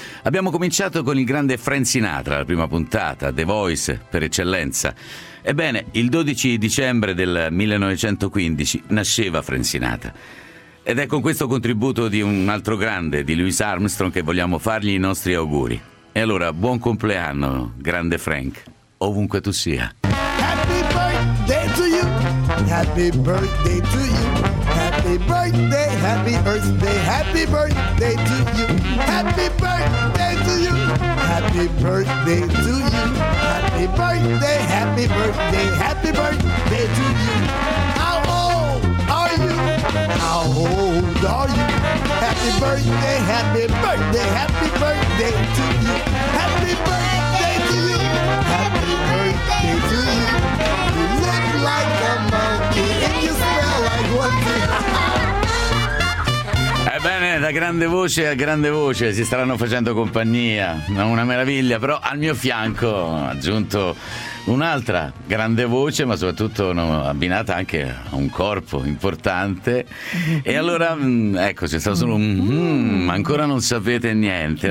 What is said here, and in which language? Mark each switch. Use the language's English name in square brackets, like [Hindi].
[Italian] Abbiamo cominciato con il grande Frank Sinatra, la prima puntata, The Voice per eccellenza. Ebbene, il 12 dicembre del 1915 nasceva Frank Sinatra. Ed è con questo contributo di un altro grande, di Louis Armstrong, che vogliamo fargli i nostri auguri. E allora, buon compleanno, grande Frank, ovunque tu sia. [English] Happy birthday to you, happy birthday to you. Happy birthday, happy birthday, happy birthday to you. Happy birthday to you, happy birthday to you. Happy birthday, happy birthday, happy birthday to you. How old are you? How old are you? Happy birthday, happy birthday, happy birthday to you. Happy birthday to you, happy birthday to you. You look like a monkey and you smell like one. [Italian] Bene, da grande voce a grande voce si staranno facendo compagnia, una meraviglia, però al mio fianco ho aggiunto un'altra grande voce, ma soprattutto abbinata anche a un corpo importante. E allora, ecco, c'è stato solo un ancora non sapete niente.